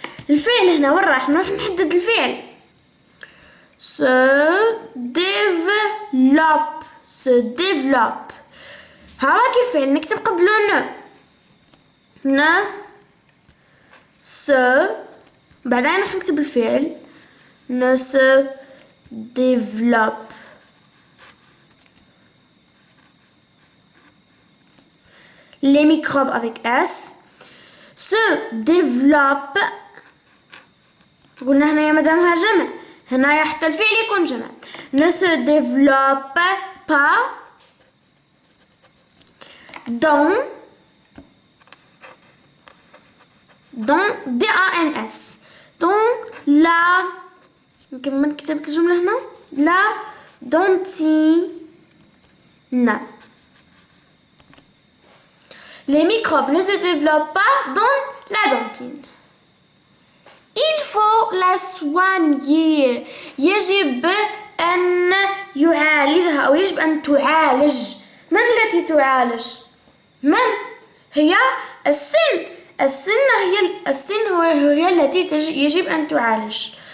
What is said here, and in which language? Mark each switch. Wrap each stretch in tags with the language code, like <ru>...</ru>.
<ar>الفعل هنا وين راح نروح نحدد الفعل se développe ها كيف الفعل نكتب قبله ن se بعدين راح نكتب الفعل</ar> <fr>ne se développe. Les microbes avec S se développent.</fr> <ar>قلنا هنا يا مدامها جمع هنا حتى الفعل يكون جمع.</ar> <fr>ne se développe pas dans D-A-N-S dans la</fr> <ar>نكمل كتبت الجملة هنا</ar> <fr>la dentine. Les microbes ne se développent pas dans la dentine. Il faut la soigner.</fr> <ar>يجب أن يعالجها أو يجب أن تعالج. من التي تعالج؟ من؟ هي السن. السن هي التي يجب أن تعالج.</ar>